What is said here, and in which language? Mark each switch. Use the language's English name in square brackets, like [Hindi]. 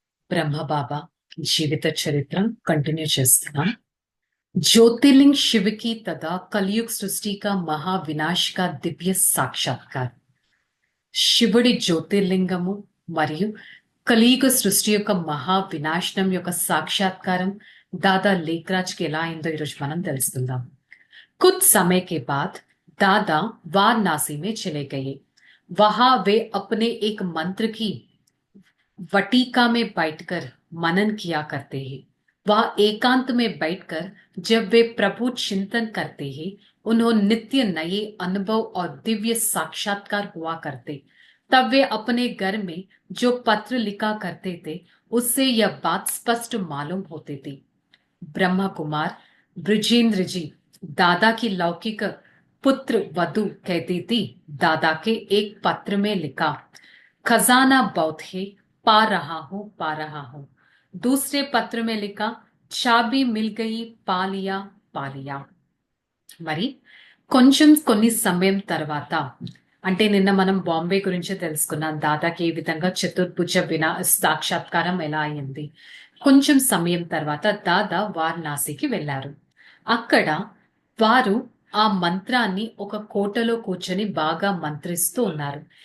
[Telugu] బ్రహ్మబాబా జీవిత చరిత్ర కంటిన్యూ చేస్తున్నాం. [Hindi] ज्योतिर्लिंग शिव की तथा कलयुग सृष्टि का महाविनाश का दिव्य साक्षात्कार. [Telugu] శివుడి జ్యోతిర్లింగము మరియు కలియుగ సృష్టి యొక్క మహా వినాశనం యొక్క సాక్షాత్కారం దాదా లేఖరాజ్ కి ఎలా అయిందో ఈరోజు మనం తెలుసుకుందాం. [Hindi] कुछ समय के बाद दादा वाराणसी में चले गए. वहां वे अपने एक मंत्र की वटिका में बैठकर मनन किया करते हैं. वह एकांत में बैठकर जब वे प्रभु चिंतन करते हैं, उन्होंने नित्य नए अनुभव और दिव्य साक्षात्कार हुआ करते. तब वे अपने घर में जो पत्र लिखा करते थे, उससे यह बात स्पष्ट मालूम होती थी. ब्रह्मा कुमार ब्रजेंद्र जी दादा की लौकिक पुत्र वधु कहती थी. दादा के एक पत्र में लिखा, खजाना बहुत है, पा रहा हूं पा रहा हूं. दूसरे पत्र में लिखा, चाबी मिल गई, पा लिया पा लिया. [Telugu] మరి కొంచెం కొన్ని సమయం తర్వాత, అంటే నిన్న మనం బాంబే గురించి తెలుసుకున్నాం. దాదాకి ఏ విధంగా చతుర్భుజ సాక్షాత్కారం ఎలా అయింది. కొంచెం సమయం తర్వాత దాదా వారణాసికి వెళ్లారు. అక్కడ వారు ఆ మంత్రాన్ని ఒక కోటలో కూర్చొని బాగా మంత్రిస్తూ ఉన్నారు.